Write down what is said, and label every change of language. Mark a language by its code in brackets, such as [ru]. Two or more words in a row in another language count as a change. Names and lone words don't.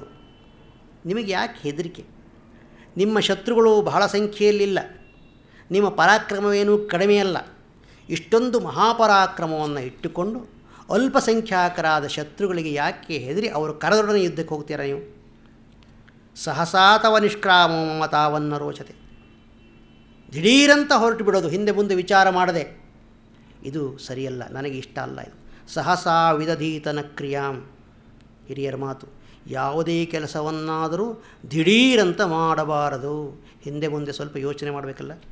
[kn] ನಿಮಗೆ ಯಾಕೆ ಹೆದರಿಕೆ? ನಿಮ್ಮ ಶತ್ರುಗಳು ಬಹಳ ಸಂಖ್ಯೆಯಲ್ಲಿಲ್ಲ, ನಿಮ್ಮ ಪರಾಕ್ರಮವೇನೂ ಕಡಿಮೆಯಲ್ಲ. ಇಷ್ಟೊಂದು ಮಹಾಪರಾಕ್ರಮವನ್ನು ಇಟ್ಟುಕೊಂಡು ಅಲ್ಪಸಂಖ್ಯಾತರಾದ ಶತ್ರುಗಳಿಗೆ ಯಾಕೆ ಹೆದರಿ ಅವರು ಕರೆದೊಡನೆ ಯುದ್ಧಕ್ಕೆ ಹೋಗ್ತೀರಾ ನೀವು? [sa] ಸಹಸಾ ತವ ನಿಷ್ಕ್ರಾಮ ತಾವನ್ನ ರೋಚತೆ. [kn] ದಿಢೀರಂತ ಹೊರಟು ಬಿಡೋದು, ಹಿಂದೆ ಮುಂದೆ ವಿಚಾರ ಮಾಡದೆ, ಇದು ಸರಿಯಲ್ಲ, ನನಗೆ ಇಷ್ಟ ಅಲ್ಲ ಇದು. [sa] ಸಹಸಾ ವಿದಧೀತನ ಕ್ರಿಯಾಂ. [kn] ಹಿರಿಯರ ಮಾತು, ಯಾವುದೇ ಕೆಲಸವನ್ನಾದರೂ ದಿಢೀರಂತ ಮಾಡಬಾರದು, ಹಿಂದೆ ಮುಂದೆ ಸ್ವಲ್ಪ ಯೋಚನೆ ಮಾಡಬೇಕಲ್ಲ.